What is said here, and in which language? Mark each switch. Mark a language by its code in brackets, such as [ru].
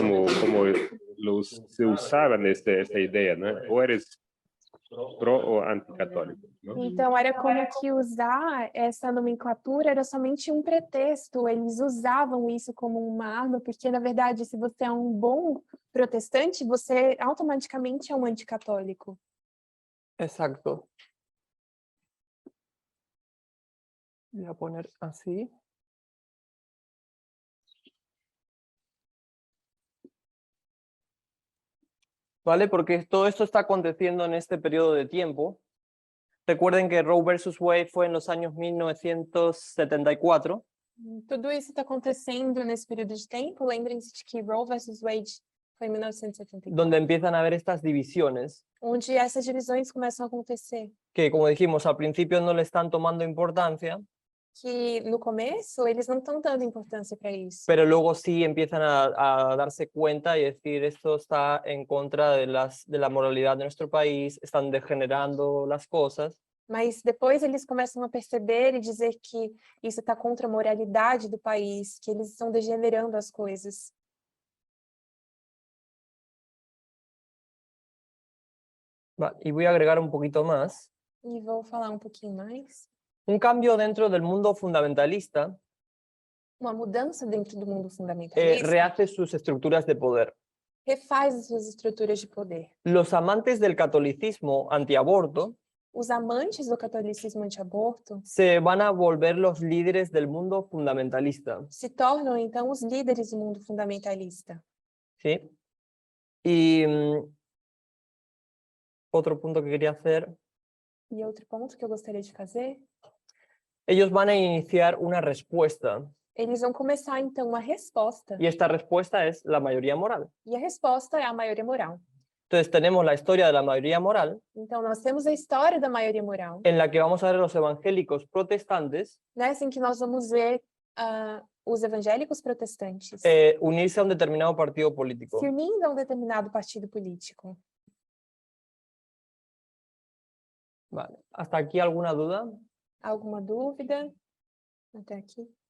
[es] Es como se usaban esta idea, ¿no? O eres pro o anticatólico, ¿no? [pt] Então, era como que usar essa nomenclatura era somente um pretexto, eles usavam isso como uma arma, porque, na verdade, se você é um bom protestante, você automaticamente é um anticatólico. [es] Exacto. Voy a poner así. ¿vale? Porque todo esto está aconteciendo en este periodo de tiempo. Recuerden que Roe versus Wade fue en los años 1974, [pt] Tudo isso está acontecendo nesse período de tempo. Lembrem-se de que Roe versus Wade foi em 1974, [es] donde empiezan a haber estas divisiones, [pt] onde essas divisões começam a acontecer. [es] que como dijimos al principio no le están tomando importancia, [pt] Que no começo eles não estão dando importância para isso. [es] pero luego sí empiezan a darse cuenta y decir esto está en contra de la moralidad de nuestro país, están degenerando las cosas. [pt] Mas depois eles começam a perceber e dizer que isso está contra a moralidade do país, que eles estão degenerando as coisas. [es] Y voy a agregar un poquito más. [pt] E vou falar um pouquinho mais. [es] Un cambio dentro del mundo fundamentalista [pt] Uma mudança dentro do mundo fundamentalista [es] rehace sus estructuras de poder. [pt] refaz as suas estruturas de poder. [es] Los amantes del catolicismo antiaborto [pt] Os amantes do catolicismo antiaborto [es] se van a volver los líderes del mundo fundamentalista, [pt] se tornam, então, os líderes do mundo fundamentalista. [es] ¿sí? Y otro punto que quería hacer, [pt] E outro ponto que eu gostaria de fazer, [es] ellos van a iniciar una respuesta, [pt] eles vão começar, então, uma resposta. [es] y esta respuesta es la mayoría moral. [pt] E a resposta é a maioria moral. [es] Entonces tenemos la historia de la mayoría moral, [pt] Então, nós temos a história da maioria moral, [es] en la que vamos a ver a los evangélicos protestantes [pt] nessa em que nós vamos ver os evangélicos protestantes [es] unirse a un determinado partido político. [pt] se unindo a um determinado partido político. [es] Vale. ¿Hasta aquí alguna duda? [pt] Alguma dúvida? Até aqui.